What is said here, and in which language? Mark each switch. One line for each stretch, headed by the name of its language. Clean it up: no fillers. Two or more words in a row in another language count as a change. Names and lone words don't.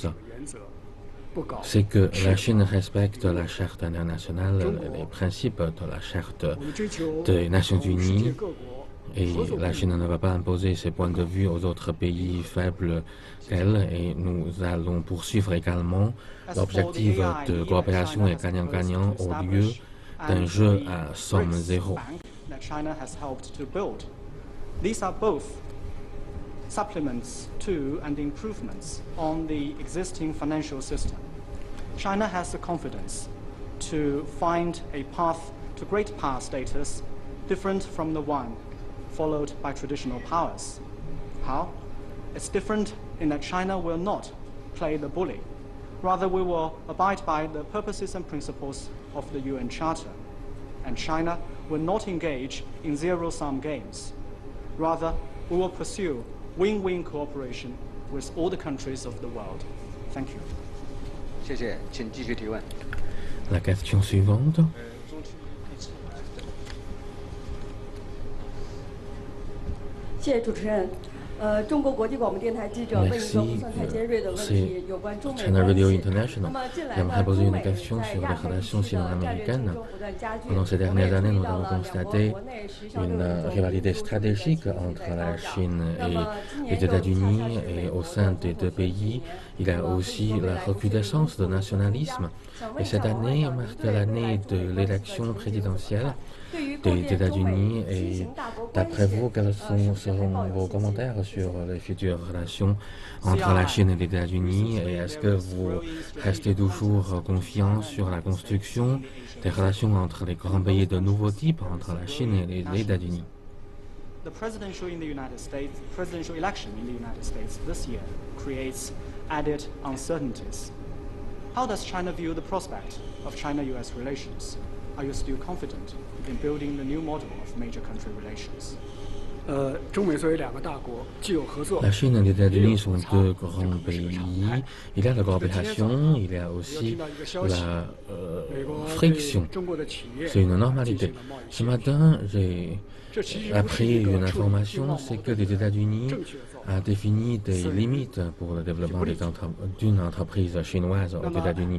French: C'est que la Chine respecte la charte internationale, les principes de la charte des Nations Unies, et la Chine ne va pas imposer ses points de vue aux autres pays faibles qu'elle, et nous allons poursuivre également l'objectif de coopération et gagnant-gagnant au lieu d'un jeu à somme zéro.
English: These are both supplements to and improvements on the existing financial system. China has the confidence to find a path to great power status different from the one followed by traditional powers. How? It's different in that China will not play the bully. Rather, we will abide by the purposes and principles of the UN Charter. And China will not engage in zero-sum games. Rather, we will pursue win-win cooperation with all the countries of the world. Thank you.
Chinese: 谢谢，请继续提问。
French: La question suivante.
Chinese: 谢谢主持人。中国国际广播电台记者问一个不算太尖锐的问题，有关中美关系。那么近来呢，中美在亚太地区的战略竞争不断加剧，我们也注意到了两国国内时尚的
French: rivalité stratégique entre la Chine et les États-Unis, et au sein des deux pays, il y a aussi la recrudescence de nationalisme. Et cette année marque l'année de l'élection présidentielle des États-Unis. Et d'après vous, quels seront vos commentaires sur les futures relations entre la Chine et les États-Unis? Et est-ce que vous restez toujours confiant sur la construction des relations entre les grands pays de nouveau type, entre la Chine et les États-Unis?
English: The presidential election in the United States this year creates added uncertainties. How does China view the prospect of China-US relations? Are you still confident in building the new model of major country relations?
French: La Chine et les États-Unis sont deux grands pays. Il y a la coopération, il y a aussi la friction. C'est une normalité. Ce matin, j'ai appris une information, c'est que les États-Unis ont défini des limites pour le développement d'une entreprise chinoise aux États-Unis.